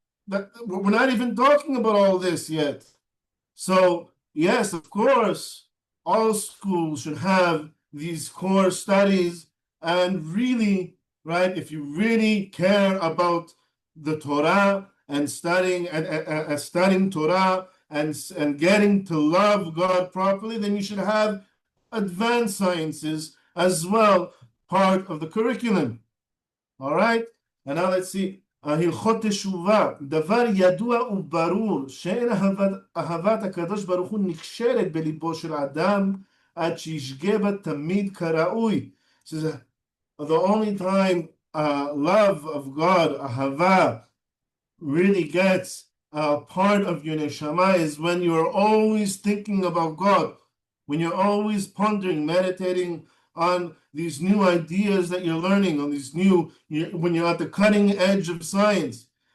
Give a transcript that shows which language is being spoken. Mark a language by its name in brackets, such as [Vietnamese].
[English] We're not even talking about all this yet. So yes, of course, all schools should have these core studies, and really, right, if you really care about the Torah and studying Torah and getting to love God properly, then you should have advanced sciences as well, part of the curriculum. All right, and now let's see. [Hebrew] הלכות תשובה, דבר ידוע וברור שאין אהבת הקדוש ברוך הוא נכשלת בליבו של אדם עד שישגה בה תמיד כראוי. [English] So the only time love of God, ahava, really gets part of your neshama is when you're always thinking about God, when you're always pondering, meditating on these new ideas that you're learning, on these when you're at the cutting edge of science.